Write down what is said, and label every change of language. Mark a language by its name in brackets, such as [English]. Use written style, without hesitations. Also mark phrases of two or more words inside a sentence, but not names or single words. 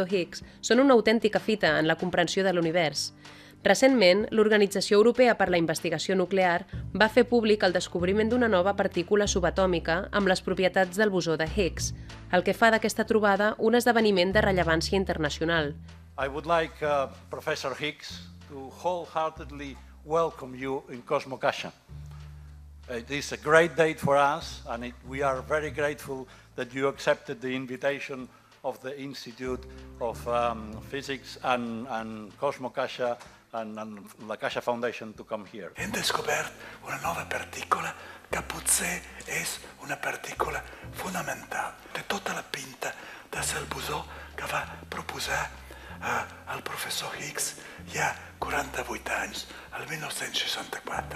[Catalan] Higgs són una autèntica fita en la comprensió de l'univers. Recentment, l'Organització Europea per la Investigació Nuclear va fer públic el descobriment d'una nova partícula subatòmica amb les propietats del bosó de Higgs, el que fa d'aquesta trobada un esdeveniment de rellevància internacional. [English] I would like Professor Higgs to wholeheartedly welcome you in CosmoCaixa. It is a great date for us, and we are very grateful that you accepted the invitation of the Institute of Physics and CosmoCaixa and la Caixa Foundation to come here. [Catalan] Hem descobert una nova partícula que potser és una partícula fonamental. Té tota la pinta de ser el bosó que va proposar el professor Higgs ja 48 anys, el 1964.